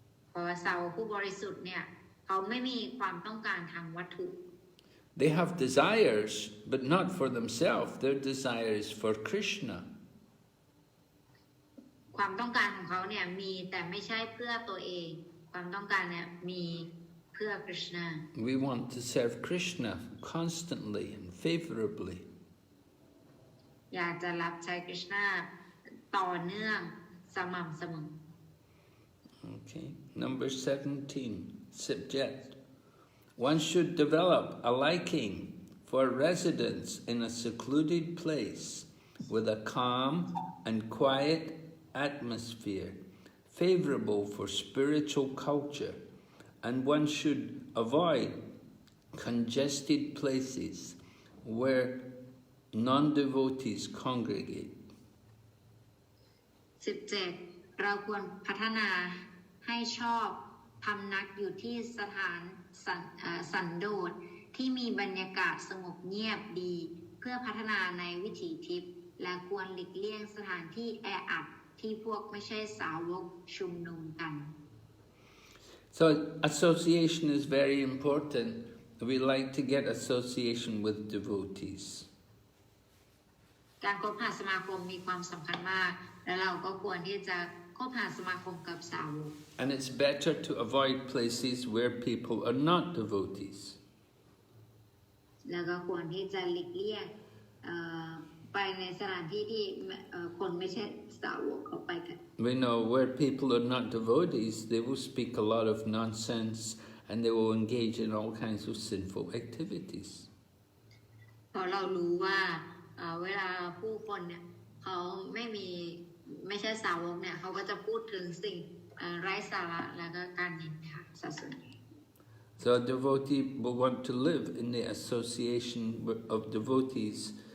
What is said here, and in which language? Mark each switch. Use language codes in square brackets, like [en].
[th] เพราะว่าสาวกผู้บริสุทธิ์เนี่ยเขาไม่มีความต้องการทางวัตถุ [en] They have desires, but not for themselves. Their desire is for Krishna. [th] ความต้องการของเขาเนี่ยมีแต่ไม่ใช่เพื่อตัวเองความต้องการเนี่ยมีเพื่อคริชนา [en] We want to serve Krishna constantly and favorably. [th] อยากจะรับใช้คริชนาต่อเนื่องสม่ำเสมอ [en] Okay. Number 17, subject. One should develop a liking for residence in a secluded place with a calm and quiet atmosphere, favorable for spiritual culture, and one should avoid congested places where non-devotees congregate. [th] 17 เราควรพัฒนาให้ชอบพำนักอยู่ที่สถานสันโดษที่มีบรรยากาศสงบเงียบดีเพื่อพัฒนาในวิถีทิพย์และควรหลีกเลี่ยงสถานที่แออัดที่พวกไม่ใช่สาวกชุมนุมกัน [en] So association is very important. We like to get association with devotees. [th] การคบหาสมาคมมีความสำคัญมากและเราก็ควรที่จะคบหาสมาคมกับสาวก [en] And it's better to avoid places where people are not devotees. [th] แล้วก็ควรที่จะหลีกเลี่ยงไปในสถานที่ที่คนไม่ใช่สาวกเขาไปกัน [en] We know where people are not devotees, they will speak a lot of nonsense and they will engage in all kinds of sinful activities. [th] เพราะเรารู้ว่าเวลาผู้คนเนี่ยเขาไม่ใช่สาวกเนี่ยเขาก็จะพูดถึงสิ่งไร้สาระแล้วก็การนินทาซะส่วนใหญ่ [en] So a devotee will want to live in the association of devotees.